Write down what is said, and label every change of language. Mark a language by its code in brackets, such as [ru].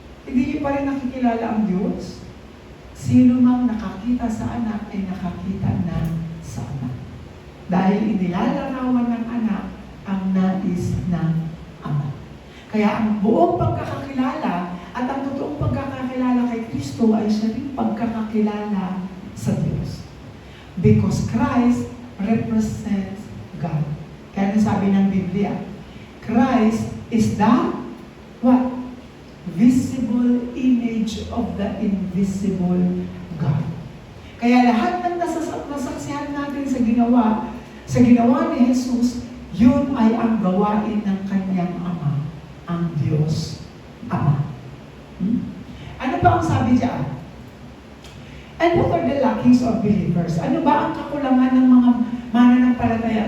[tl] Hindi niyo pa rin nakikilala ang Diyos? Sino mang nakakita sa anak ay nakakita na sa anak. Dahil inilalarawan ng anak ang nais ng ama. Kaya ang buong pagkakakilala at ang totoong pagkakakilala kay Kristo ay siya rin pagkakakilala sa Diyos. [en] Because Christ represents God. [tl] Kaya sabi ng Biblia, [en] Christ is the what? Visible image of the invisible God. [tl] Kaya lahat ng nasaksihan natin sa ginawa ni Jesus, yun ay ang gawain ng kanyang Ama, ang Diyos Ama. Ano ba ang sabi diyan? [en] And what are the lackings of believers? [tl] Ano ba ang kakulangan ng mga mananampalataya?